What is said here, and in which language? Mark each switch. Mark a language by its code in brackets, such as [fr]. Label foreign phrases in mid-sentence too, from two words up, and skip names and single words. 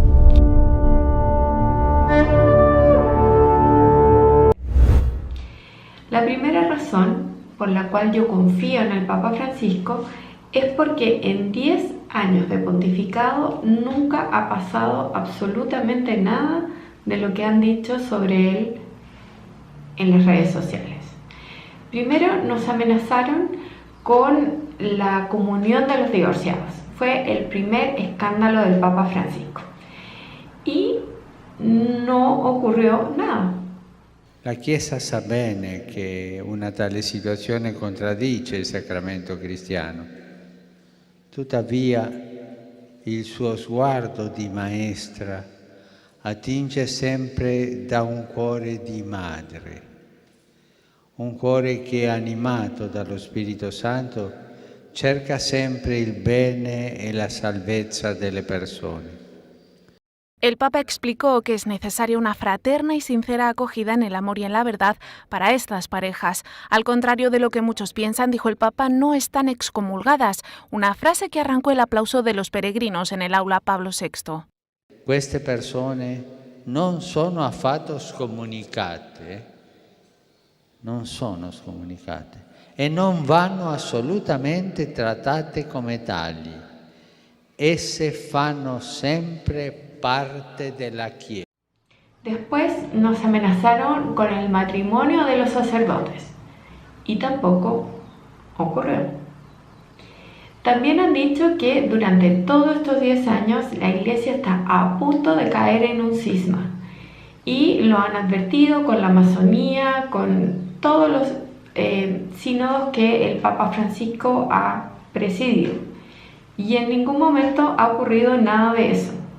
[es] La primera razón por la cual yo confío en el Papa Francisco es porque en 10 años de pontificado nunca ha pasado absolutamente nada de lo que han dicho sobre él en las redes sociales. Primero nos amenazaron con la comunión de los divorciados. Fue el primer escándalo del Papa Francisco. Y no ocurrió nada. [it] La Chiesa sa bene che una tale situazione contraddice il sacramento cristiano. Tuttavia, il suo sguardo di maestra attinge sempre da un cuore di madre, un cuore che, animato dallo Spirito Santo, cerca sempre il bene e la salvezza delle persone. [es] El Papa explicó que es necesaria una fraterna y sincera acogida en el amor y en la verdad para estas parejas. Al contrario de lo que muchos piensan, dijo el Papa, no están excomulgadas, una frase que arrancó el aplauso de los peregrinos en el aula Pablo VI. [it] Queste persone non sono affatto scomunicate, non sono scomunicate e non vanno assolutamente trattate come tali. Esse fanno sempre parte della Chiesa. [es] Después nos amenazaron con el matrimonio de los sacerdotes y tampoco ocurrió. También han dicho que durante todos estos 10 años la Iglesia está a punto de caer en un cisma y lo han advertido con la masonía, con todos los sínodos que el Papa Francisco ha presidido y en ningún momento ha ocurrido nada de eso.